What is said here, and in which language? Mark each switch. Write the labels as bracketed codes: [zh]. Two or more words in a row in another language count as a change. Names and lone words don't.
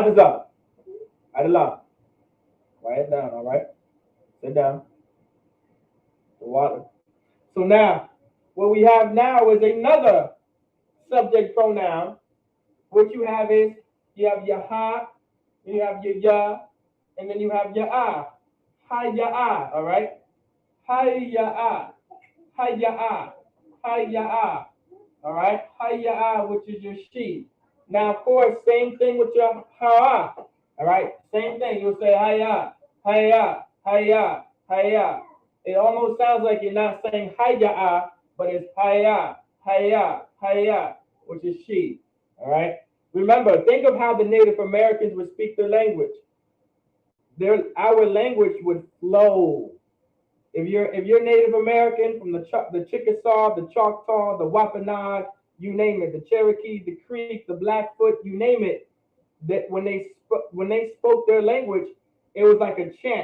[en] Hadazan. Adalah. Write it down, all right? Sit down. The water. So now, what we have now is another subject pronoun. What you have is, you have your ha, you have your ya, and then you have your ah. Hi ya ah, all right? Hi ya ah, hi ya ah, hi ya ah, all right? Hi ya ah, which is your she. Now, of course, same thing with your ha, all right? Same thing. You'll say hi ya, hi ya, hi ya, hi ya. It almost sounds like you're not saying hi ya ah, but it's hi ya, hi ya, hi ya, which is she, all right? Remember, think of how the Native Americans would speak their language. Our language would flow. If you're Native American from the Chickasaw, the Choctaw, the Wampanoag, you name it, the Cherokee, the Creek, the Blackfoot, you name it, that when they spoke their language, it was like a chant.